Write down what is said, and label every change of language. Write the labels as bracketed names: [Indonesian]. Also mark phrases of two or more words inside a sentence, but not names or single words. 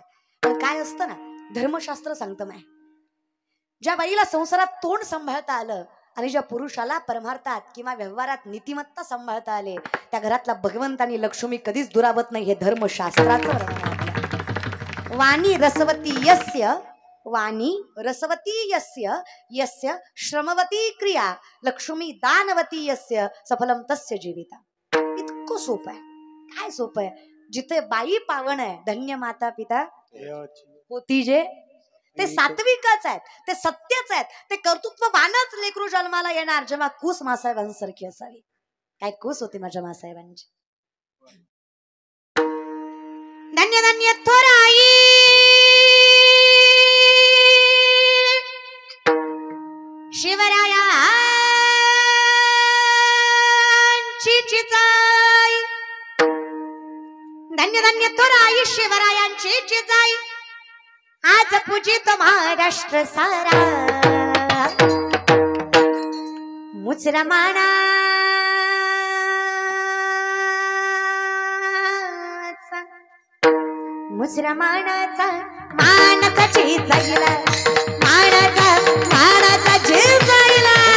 [Marathi] पण काय असतं ना, धर्मशास्त्र सांगतं माय, ज्या बाईला संसारात तोंड सांभाळता आलं आणि ज्या पुरुषाला परमार्थात किंवा व्यवहारात नीतिमत्ता सांभाळता आले, त्या घरातला भगवंत आणि लक्ष्मी कधीच दुरावत नाही. हे धर्मशास्त्राचं वर्णन आहे. [Sanskrit] वाणी रसवती यस्य, वाणी रसवती यस्य, यस्य श्रमवती क्रिया, लक्ष्मी दानवती यस्य, सफलम तस्य जीविता. [Marathi] इतकं सोपं आहे. काय सोपं आहे, जिथे बाई पावन आहे, धन्य माता पिता होती जे, ते सात्विकच आहेत, ते सत्यच आहेत, ते कर्तृत्ववानच लेकरू जन्माला येणार जेव्हा कूस मासाहेबांसारखी असावी. काय कूस होती माझ्या मासाहेबांची. धन्य धन्य थोराई शिवरायांची चिचाई, धन्य धन्य थोराई शिवरायांची चिचाई. आज पूजित महाराष्ट्र सारा, मुसलमानाचा मुसलमानाचा मानाचा चिजाईला, मानाचा चिजाईला.